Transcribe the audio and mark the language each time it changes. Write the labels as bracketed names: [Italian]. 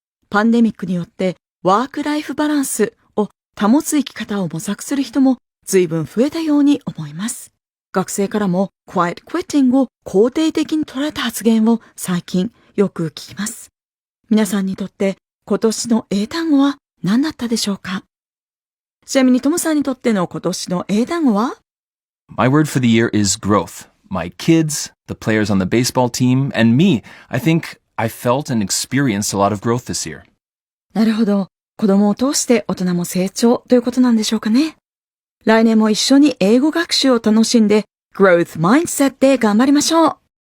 [Japanese] パンデミックによってワークライフバランスを保つ生き方を模索する人も随分増えたように思います。学生からも Quiet quitting を肯定的に捉えた発言を最近よく聞きます。皆さんにとって今年の英単語は何だったでしょうか？ちなみにトムさんにとっての今年の英単語は？ [English] My word for the year is growth. My kids, the players on the baseball team, and me, I think I felt and experienced a lot of growth this year. [Japanese] なるほど。子供を通して大人も成長ということなんでしょうかね。来年も一緒に英語学習を楽しんで、growth mindset で頑張りましょう。